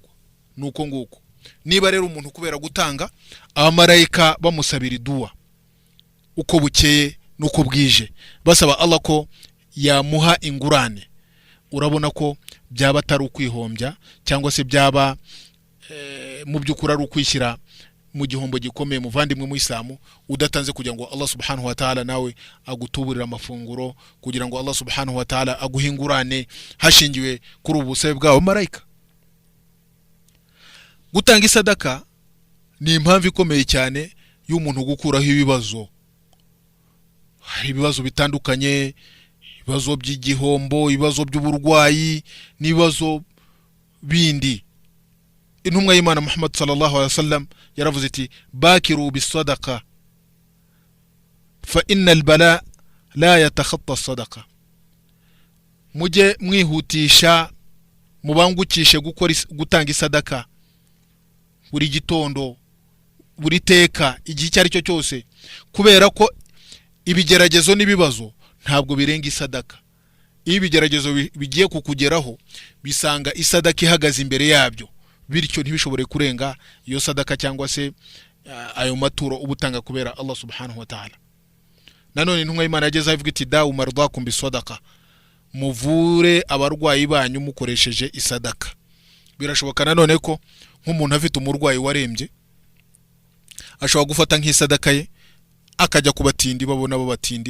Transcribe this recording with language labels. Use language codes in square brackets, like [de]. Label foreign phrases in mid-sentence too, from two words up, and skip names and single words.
[rw] Nuko nguko niba rero umuntu kubera gutanga, abamarayika bamusabira idua uko bukeye nuko bwije, basaba Allah ko yamuha ingurane, urabona ko byaba atari ukwihombya cyangwa se byaba mu by'ukuri ari ukwishyira mu gihombo gikomeye muvandimwe mu Islamu, udatanze kugira ngo [ar] الله سبحانه وتعالى [rw] nawe agutuburira amafunguro, kugira ngo [ar] الله سبحانه وتعالى [rw] aguhingurane hashingiwe kuri ubusabe bw'abo marayika. Gutanga isadaka ni impamvu ikomeye cyane y'umuntu gukuraho ibibazo. Hari ibibazo bitandukanye, ibibazo by'igihombo, ibibazo by'uburwayi n'ibibazo bindi. Intumwa y'Imana Muhammad [ar] صلى الله عليه وسلم [rw] yaravuze iti [ar] باكروا بالصدقة فإن البلاء لا يتخطى الصدقة. [rw] Mujye mwihutisha mubangukishe gutanga isadaka buri gitondo, buri teka, igihe cyari cyo cyose, kubera ko ibigeragezo n'ibibazo ntabwo birenga isadaka. Iyo ibigeragezo bigiye kukugeraho bisanga isadaka ihagaze imbere yabyo, bityo ntibishobore kurenga iyo sadaka cyangwa se ayo maturo ubutanga kubera [ar] الله سبحانه وتعالى. [rw] Nanone intumwa y'Imana yageze avuga iti [ar] داووا مرضاكم بالصدقة, [rw] muvure abarwayi banyu mukoresheje isadaka. Birashoboka nanone ko nk'umuntu afite umurwayi warembye ashobora gufata nk'isadaka ye akajya kubatindi, babona babatindi.